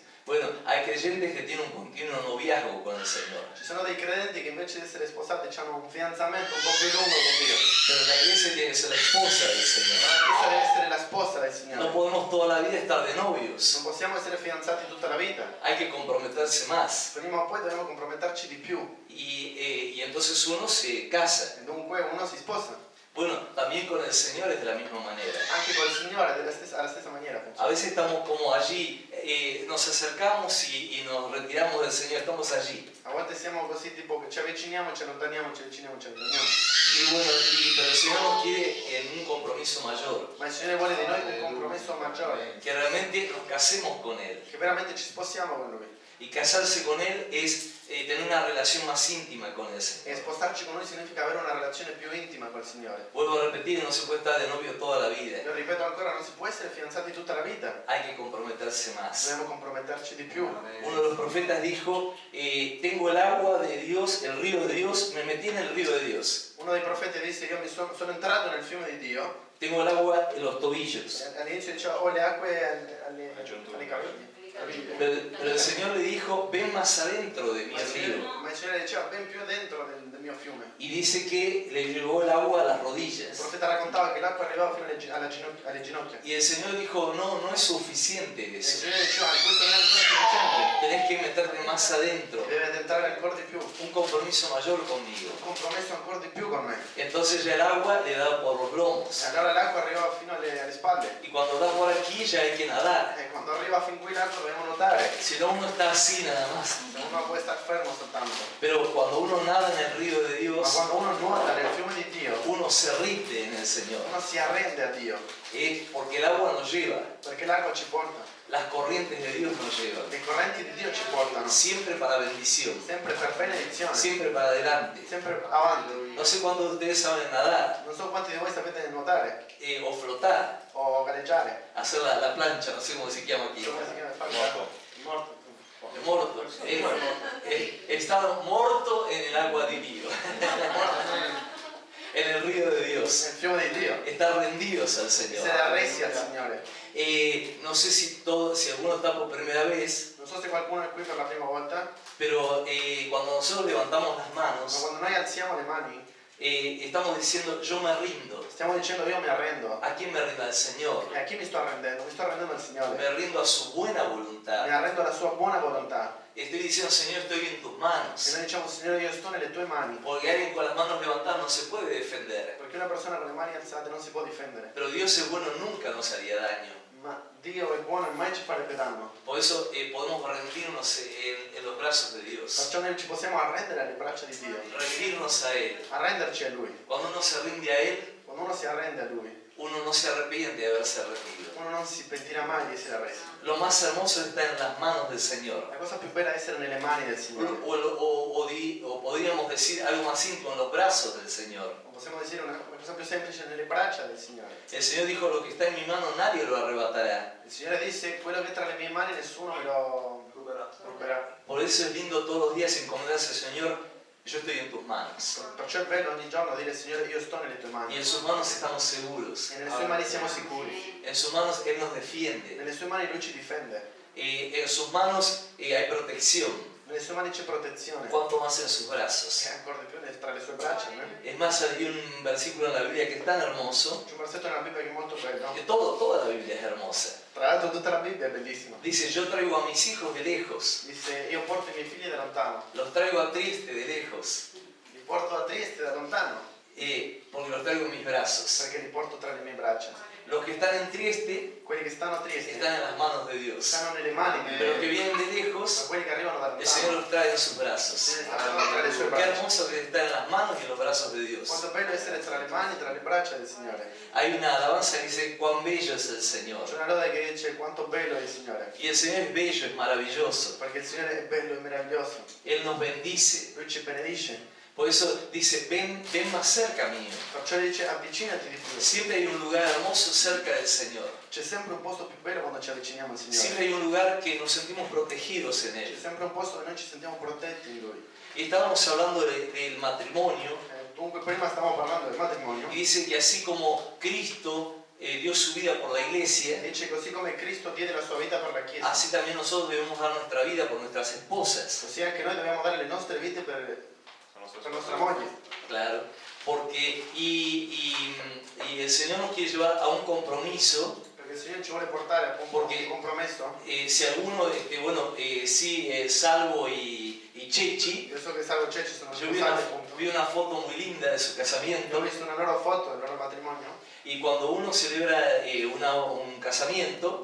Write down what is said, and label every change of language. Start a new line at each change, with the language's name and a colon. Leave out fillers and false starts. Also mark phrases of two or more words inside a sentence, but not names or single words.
Spanish: Bueno, hay creyentes que tienen un continuo noviazgo con el Señor,
Italian: Ci sono dei credenti che invece di essere sposati hanno un fidanzamento un po' più lungo con Dio.
Spanish: pero la iglesia tiene que ser la esposa del
Italian: Ma
Spanish: Señor.
Italian: la Chiesa deve essere la sposa del Signore.
Spanish: No podemos toda la vida estar de novios,
Italian: Non possiamo essere fidanzati tutta la vita.
Spanish: hay que comprometerse más.
Italian: Prima o poi dobbiamo comprometterci di più.
Spanish: Y entonces uno se casa.
Italian: E dunque uno si sposa.
Spanish: Bueno, también con el Señor es de la misma manera.
Italian: Anche col Signore alla stessa maniera
Spanish: A
Italian: funziona.
Spanish: veces estamos como allí, nos acercamos y nos retiramos del Señor, estamos allí.
Italian: A volte siamo così tipo che ci avviciniamo, ci allontaniamo, ci avviciniamo, ci allontaniamo.
Spanish: Y bueno, pero el Señor nos quiere en un compromiso mayor,
Italian: ma il Signore vuole di noi un compromesso maggiore,
Spanish: que realmente nos casemos con Él.
Italian: che veramente ci sposiamo con Lui.
Spanish: Y casarse con Él es tener una relación más íntima con el
Italian: E
Spanish: Señor.
Italian: spostarci con Lui significa avere una relazione più intima col Signore.
Spanish: Vuelvo a repetir, no se puede estar de novio toda la vida.
Italian: Lo ripeto ancora, non si può essere fidanzati tutta la vita,
Spanish: Hay que comprometerse más.
Italian: dobbiamo comprometterci di più.
Spanish: Uno de los profetas dijo, tengo el agua de Dios, el río de Dios, me metí en el río de Dios.
Italian: Uno dei profeti disse, io sono entrato nel fiume di Dio,
Spanish: Tengo el agua en los tobillos.
Italian: all'inizio diceva ho le acque alle caviglie.
Spanish: Pero el Señor le dijo, ven más adentro de mi río.
Italian: Ma il Signore diceva ben più dentro del mio fiume.
Spanish: Y dice que le llevó el agua a las
Italian: Il
Spanish: rodillas.
Italian: profeta raccontava che l'acqua arrivava fino alle ginocchia.
Spanish: Y el Señor dijo, no, no es suficiente
Italian: E il
Spanish: eso.
Italian: Signore diceva, questo non è ancora sufficiente,
Spanish: Tenés que meterte más adentro.
Italian: deve entrare ancora di più,
Spanish: Un compromiso mayor conmigo.
Italian: un compromesso ancora di più con me.
Spanish: Entonces ya el agua le da por los
Italian: E
Spanish: lomos.
Italian: allora l'acqua arrivava fino alle spalle.
Spanish: Y cuando da por aquí ya hay que nadar.
Italian: E quando arriva fin qui l'acqua dobbiamo nuotare.
Spanish: Si no, uno está así nada más.
Italian: Uno può stare fermo soltanto.
Spanish: Pero cuando uno nada en el río de
Italian: Ma
Spanish: Dios,
Italian: quando uno nuota nel fiume di Dio,
Spanish: uno se rinde en el Señor.
Italian: uno si arrende a Dio,
Spanish: Porque el agua nos lleva.
Italian: perché l'acqua ci porta.
Spanish: Las corrientes de Dios nos llevan.
Italian: Le correnti di Dio ci portano,
Spanish: Siempre para bendición.
Italian: sempre per benedizione,
Spanish: Siempre para adelante.
Italian: sempre avanti.
Spanish: No sé cuántos de ustedes saben nadar
Italian: Non so quanti di voi sapete nuotare
Spanish: o flotar.
Italian: o galleggiare.
Spanish: Hacer la plancha, no sé cómo se llama aquí.
Italian: Come si chiama? Morto. Morto.
Spanish: Estado muerto en el agua de Dio. En el río de Dios.
Italian: Nel fiume di Dio.
Spanish: Estar rendidos al Señor.
Italian: Essere arresi al Signore.
Spanish: No sé si alguno está por primera vez,
Italian: Non so se qualcuno è qui per la prima volta,
Spanish: pero cuando nosotros levantamos las
Italian: ma
Spanish: manos,
Italian: quando noi alziamo le mani,
Spanish: estamos diciendo yo me rindo.
Italian: stiamo dicendo io mi arrendo.
Spanish: ¿A quién me rindo? Al Señor.
Italian: E a chi mi sto arrendendo? Mi sto arrendendo al Signore.
Spanish: Me rindo a su buena
Italian: Mi
Spanish: voluntad.
Italian: arrendo alla sua buona volontà.
Spanish: Estoy diciendo, Señor, estoy en tus
Italian: E
Spanish: manos.
Italian: noi diciamo, Signore, io sto nelle tue mani.
Spanish: Porque alguien con las manos levantadas no se puede defender.
Italian: Perché una persona con le mani alzate non si può difendere.
Spanish: Pero Dios es bueno, nunca nos haría daño.
Italian: Ma Dio è buono e mai ci farebbe danno.
Spanish: Por eso podemos rendirnos en los brazos de Dios.
Italian: Perciò noi ci possiamo arrendere alle braccia di Dio.
Spanish: Rendirnos a Él.
Italian: Arrenderci a Lui.
Spanish: Cuando uno se rinde a Él,
Italian: Quando uno si arrende a Lui,
Spanish: uno no se arrepiente de haberse rendido.
Italian: uno non si pentirà mai di essere arreso.
Spanish: Lo más hermoso está en las manos del Señor.
Italian: La cosa più bella è essere nelle mani del Signore.
Spanish: O podríamos decir algo más íntimo, en los brazos del Señor.
Italian: O possiamo dire una cosa più semplice, nelle braccia del Signore.
Spanish: El Señor dijo, lo que está en mi mano nadie lo arrebatará.
Italian: Il Signore disse, quello che è tra le mie mani nessuno me lo ruberà.
Spanish: Por eso es lindo todos los días encomendarse al Señor, yo estoy en tus manos.
Italian: Perciò è bello ogni giorno dire, Signore, io sto nelle tue
Spanish: Y
Italian: mani.
Spanish: en sus manos estamos seguros.
Italian: E nelle sue mani siamo sicuri.
Spanish: En sus manos Él nos defiende.
Italian: Nelle sue mani Lui ci difende.
Spanish: En sus manos hay protección.
Italian: Nelle sue mani c'è protezione.
Spanish: Cuanto más en sus brazos.
Italian: E ancora di più tra le sue braccia.
Spanish: Es más, hay un versículo en la Biblia que es tan hermoso.
Italian: C'è un versetto nella Bibbia che è molto bello.
Spanish: Que toda la Biblia es hermosa.
Italian: Tra l'altro tutta la Bibbia è bellissima.
Spanish: Dice, yo traigo a mis hijos de lejos.
Italian: Disse, io porto i miei figli da lontano.
Spanish: Los traigo a triste de lejos.
Italian: Li porto da triste da lontano.
Spanish: Porque los traigo en mis brazos.
Italian: Perché li porto tra le mie braccia.
Spanish: Los que están en triste
Italian: Quelli che stanno tristi
Spanish: están en las manos de Dios.
Italian: stanno nelle mani di
Spanish: Pero los que
Italian: Dio.
Spanish: vienen de
Italian: Ma
Spanish: lejos,
Italian: quelli che arrivano da
Spanish: el Señor
Italian: lontano
Spanish: los trae en sus brazos.
Italian: stanno tra le sue
Spanish: Qué
Italian: braccia.
Spanish: hermoso que está en las manos y en los brazos de Dios.
Italian: Quanto bello essere tra le mani, tra le braccia del Signore.
Spanish: Hay una alabanza que dice, cuán bello es el Señor.
Italian: C'è una lode che dice quanto bello è il Signore.
Spanish: Y el Señor es bello, es maravilloso.
Italian: Perché il Signore è bello e meraviglioso.
Spanish: Él nos bendice.
Italian: Lui ci benedice.
Spanish: Por eso dice, ven más cerca mío.
Italian: Perciò dice avvicinati di più.
Spanish: Siempre hay un lugar hermoso cerca del Señor.
Italian: C'è sempre un posto più bello quando ci avviciniamo al Signore.
Spanish: Siempre hay un lugar que nos sentimos protegidos en
Italian: C'è
Spanish: Él.
Italian: sempre un posto dove noi ci sentiamo protetti in Lui.
Spanish: Y estábamos hablando del matrimonio.
Italian: Dunque prima stavamo parlando del matrimonio.
Spanish: Y dice que así como Cristo dio su vida por la iglesia,
Italian: Dice così come Cristo diede la sua vita per la Chiesa,
Spanish: así también nosotros debemos dar nuestra vida por nuestras esposas.
Italian: così anche noi dobbiamo dare le nostre vite per nostra moglie.
Spanish: Claro. Porque, y el Señor nos quiere llevar a un compromiso.
Italian: Perché il Signore ci vuole portare a un compromesso.
Spanish: Si alguno, Salvo y Chechi,
Italian: Io so che Salvo e Ceci sono
Spanish: yo
Italian: sposati, appunto.
Spanish: vi una foto muy linda de su
Italian: Ho
Spanish: casamiento.
Italian: visto una loro foto del loro matrimonio.
Spanish: Y cuando uno celebra un casamiento,